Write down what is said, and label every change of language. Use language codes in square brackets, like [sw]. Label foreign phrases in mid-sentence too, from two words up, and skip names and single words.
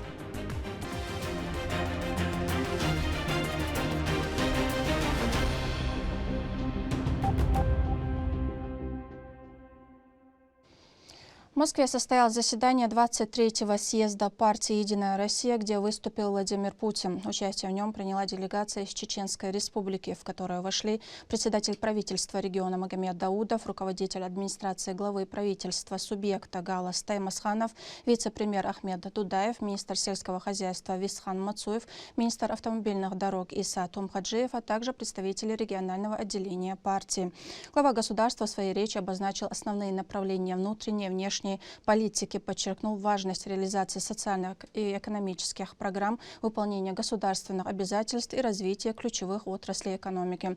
[ru] В Москве состоялось заседание 23-го съезда партии «Единая Россия», где выступил Владимир Путин. Участие в нем приняла делегация из Чеченской Республики, в которую вошли председатель правительства региона Магомед Даудов, руководитель администрации главы правительства субъекта Галас Таймасханов, вице-премьер Ахмед Дудаев, министр сельского хозяйства Висхан Мацуев, министр автомобильных дорог Иса Тумхаджиев, а также представители регионального отделения партии. Глава государства в своей речи обозначил основные направления внутренней и внешней политики, подчеркнул важность реализации социальных и экономических программ, выполнения государственных обязательств и развития ключевых отраслей экономики.